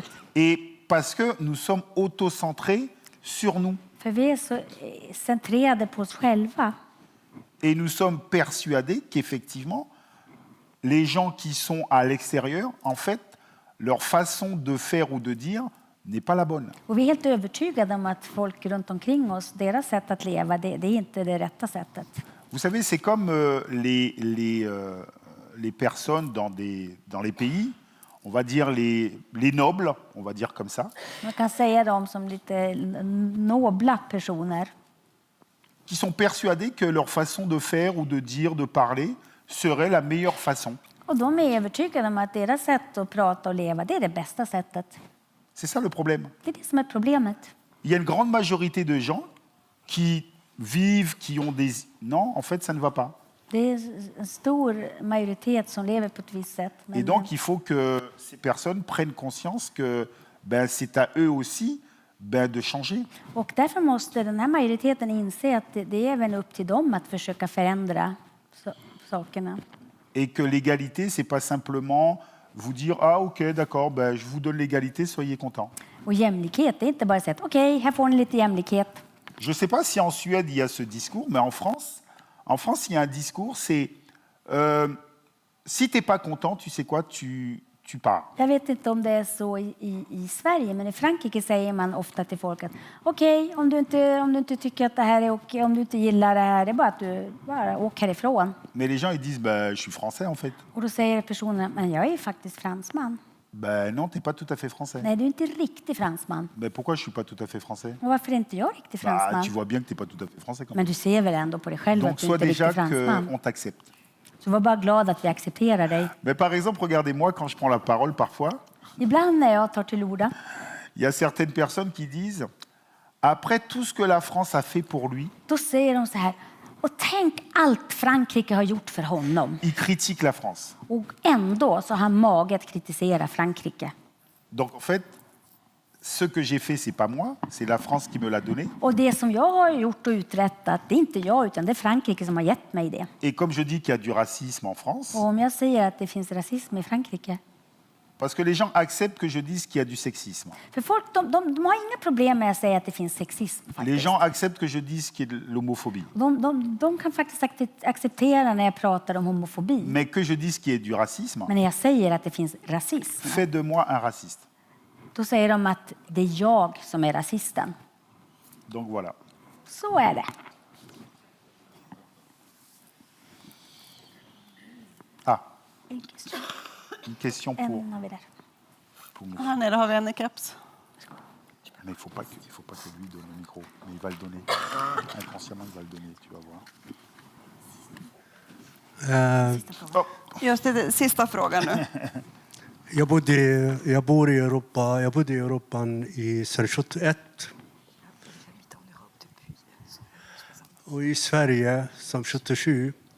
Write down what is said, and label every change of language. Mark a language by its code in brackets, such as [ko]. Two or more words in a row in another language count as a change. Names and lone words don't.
[fr] Et parce que nous sommes autocentrés sur nous. [sv] För vi är så centrerade på oss själva. [fr] Et nous sommes persuadés qu'effectivement, les gens qui sont à l'extérieur, en fait, leur façon de faire ou de dire n'est pas la bonne. [sv] Och vi är helt övertygade om att folk runt omkring oss, deras sätt att leva, det är inte det rätta sättet. [fr] Vous savez, c'est comme les personnes dans les pays, on va dire les nobles, on va dire comme ça, [sv] Man kan säga dem som lite nobla personer [fr] qui sont persuadés que leur façon de faire ou de dire, de parler, serait la meilleure façon. [sv] och de är övertygade om att deras sätt att prata och leva, det är det bästa sättet. [fr] C'est ça le problème. [sv] Det är det som är problemet. [fr] Il y a une grande majorité de gens qui vivent, qui ont des... Non, en fait, ça ne va pas. [sv] Det är en stor majoritet som lever på ett visst sätt. [fr] Et donc, il faut que ces personnes prennent conscience que c'est à eux aussi de changer. [sv] Och därför måste den här majoriteten inse att det är även upp till dem att försöka förändra sakerna. [fr] Et que l'égalité, c'est pas simplement vous dire « Ah, ok, d'accord, je vous donne l'égalité, soyez contents. [sv] Och jämlikhet, det är inte bara att säga okej, här får ni lite jämlikhet. » [fr] Je ne sais pas si en Suède, il y a ce discours, mais en France, il y a un discours, c'est si tu n'es pas content, tu sais quoi, tu pars. [sv] Jag vet inte om det är så i Sverige, men i Frankrike säger man ofta till folk att okej, om du inte tycker att det här är okej, om du inte gillar det här, det är bara att du bara åker härifrån. [fr] Mais les gens, ils disent je suis français en fait. [sv] Och då säger personen, men jag är faktiskt fransman. [fr] Non, tu n'es pas tout à fait français. [sv] Nej, du är inte riktig fransman. [fr] Pourquoi je ne suis pas tout à fait français? [sv] Och varför är inte jag riktig fransman? [fr] Tu vois bien que tu n'es pas tout à fait français quand [sv] Men [fr] même. [sv] du ser väl ändå på dig själv [fr] Donc, [sv] att du [fr] sois [sv] inte är [fr] déjà [sv] riktig fransman. [fr] qu'on t'accepte. [sv] Så var bara glad att vi accepterar dig. [fr] Mais par exemple, regardez-moi quand je prends la parole parfois, [sv] Ibland när jag tar till orda, [fr] il y a certaines personnes qui disent après tout ce que la France a fait pour lui, [sv] då säger de så här, och tänk allt Frankrike har gjort för honom. [fr] il critique la France. [sv] Och ändå så har han mage att kritisera Frankrike. [fr] Donc en fait, ce que j'ai fait, c'est pas moi, c'est la France qui me l'a donné. [sv] Och det som jag har gjort och uträttat, det är inte jag utan det är Frankrike som har gett mig det. [fr] Et comme je dis qu'il y a du racisme en France, [sv] Och om jag säger att det finns rasism i Frankrike, [fr] parce que les gens acceptent que je dise qu'il y a du sexisme. [sv] för folk de har inga problem med att säga att det finns sexism. [fr] Les [sv] Faktiskt. [fr] gens acceptent que je dise qu'il y a de l'homophobie. [sv] De kan faktiskt acceptera när jag pratar om homofobi. [fr] Mais que je dise qu'il y a du racisme, [sv] Men när jag säger att det finns rasism, [fr] fait de moi un raciste. [sv] då säger de att det är jag som är rasisten. [fr] Donc voilà. [sv] Så är det. [fr] Ah, une question [sv] En har vi där. [fr] pour monsieur. [sv] Här nere har vi en i keps. [fr] Mais il faut pas que lui donne le micro. Mais il va le donner. Inconsciemment, il va le donner, tu vas voir. [sv] Just det, sista frågan nu. Jag bodde i Europa. Jag bodde i Europa sedan 71. Och i Sverige som 77.